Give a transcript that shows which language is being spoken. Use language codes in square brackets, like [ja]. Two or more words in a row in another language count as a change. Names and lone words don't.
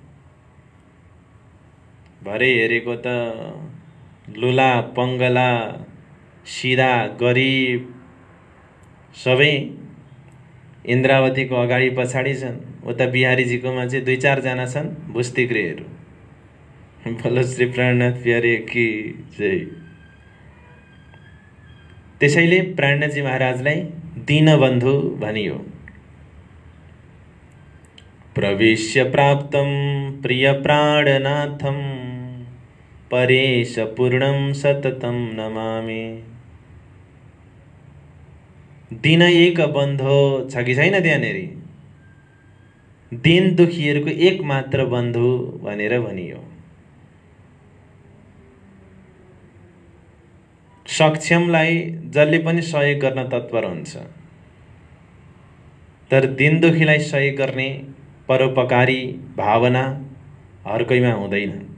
[ne] भरे हेरेको त लुला पंगला सिधा गरिब सबै इन्द्रावतीको अगाडि पछाडि छन्। उता बिहारीजीकोमा चाहिँ 2-4 जना छन् बुस्तिग्रेहरू। [hi] बोलो श्री प्राणनाथ प्यारे की जय। [ne] त्यसैले प्राणनाथजी महाराजलाई दीनबन्धु भनियो। [sa] प्रवेश्य प्राप्तं प्रिय प्राणनाथं, परेश पूर्णं सततं नमामि। [ne] दिन एक बन्धु छ कि छैन त्यहाँनेरि? दिन दुखीहरूको एक मात्र बन्धु भनेर भनियो। सक्षमलाई जसले पनि सहयोग गर्न तत्पर हुन्छ, तर दिन दुखीलाई सहयोग गर्ने परोपकारी भावना हरकैमा हुँदैन।